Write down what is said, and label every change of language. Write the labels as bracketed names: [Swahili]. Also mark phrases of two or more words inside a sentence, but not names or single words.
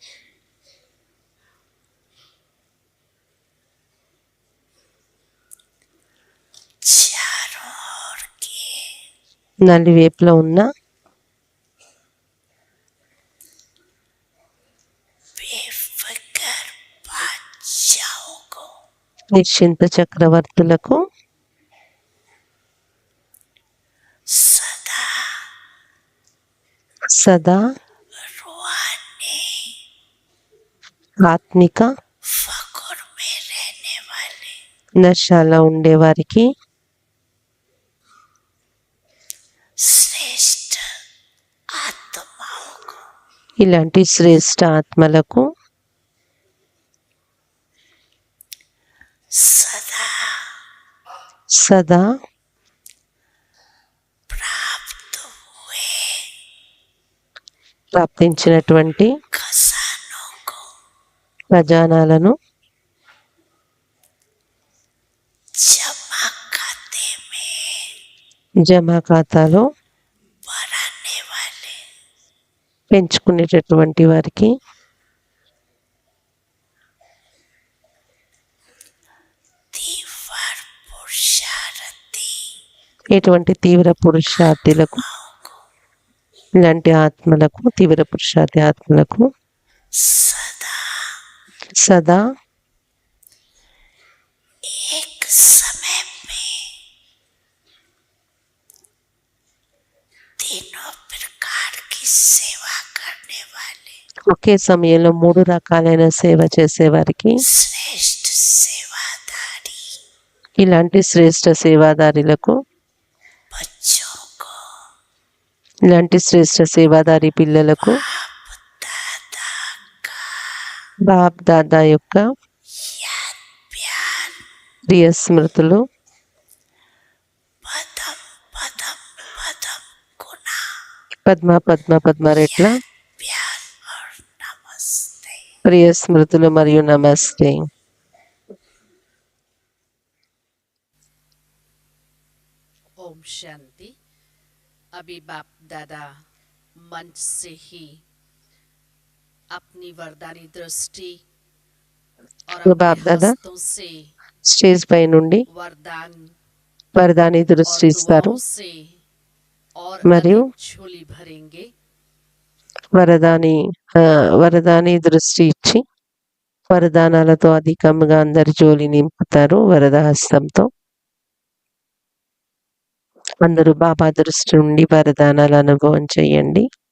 [Hindi] चारों ओर के [Telugu] నలువైపులో ఉన్న [Hindi] बेफिक्र बादशाहों को [Telugu] నిశ్చింత చక్రవర్తులకు [Hindi] सदा [Telugu] సదా [Hindi] रूहानी [Telugu] ఆత్మిక [Hindi] फकुर में रहने वाले [Telugu] నశాలో ఉండేవారికి [Hindi] श्रेष्ठ आत्माओं को [Telugu] ఇలాంటి శ్రేష్ఠ ఆత్మలకు [Hindi] सदा [Telugu] సదా [Hindi] प्राप्त हुए [Telugu] ప్రాప్తించినటువంటి [Hindi] खजानों को [Telugu] ఖజానాలను [Hindi] जमा खाते में [Telugu] జమా ఖాతాలో [Hindi] बढ़ाने वाले [Telugu] పెంచుకునేటటువంటి వారికి [Hindi] तीव्र पुरुषार्थी [Telugu] ఎటువంటి తీవ్ర పురుషార్థులకు ఇలాంటి ఆత్మలకు తీవ్ర పురుషార్థి ఆత్మలకు [Hindi] सदा [Telugu] సదా [Hindi] एक समय में तीनों प्रकार की सेवा करने वाले [Telugu] ఒకే సమయంలో 3 రకాలైన సేవ చేసేవారికి [Hindi] श्रेष्ठ सेवादारी [Telugu] ఇలాంటి శ్రేష్ఠ సేవాదారులకు [Hindi] बच्चों को [Telugu] ఇలాంటి శ్రేష్ఠ సేవాదారి పిల్లలకు [Hindi] दादा का [Telugu] బాప్ దాదా యొక్క [Hindi] याद प्यार [Telugu] ప్రియ స్మృతులు [Hindi] पदम पदम पदम गुना [Telugu] పద్మ పద్మ పద్మ రెట్ల [Hindi] प्यार और नमस्ते। [Telugu] ప్రియ స్మృతులు మరియు నమస్తే. [Hindi] ओम शांति। अभी बाप दादा मंच से ही अपनी वरदानी दृष्टि और वो अपने बाप दादा हस्तों से [Telugu] స్టేజ్ పై నుండి [Hindi] वरदान [Telugu] వరదాని దృష్టి [Hindi] और [Telugu] ఇస్తారు [Hindi] दुआओं से और [Telugu] మరియు [Hindi] अधिक झोली भरेंगे। [Telugu] వరదాని వరదాని దృష్టి ఇచ్చి వరదానాలతో అధికంగా అందరి జోలి నింపుతారు వరద హస్తంతో. అందరూ బాబా దృష్టి నుండి వరదానాల అనుభవం చేయండి.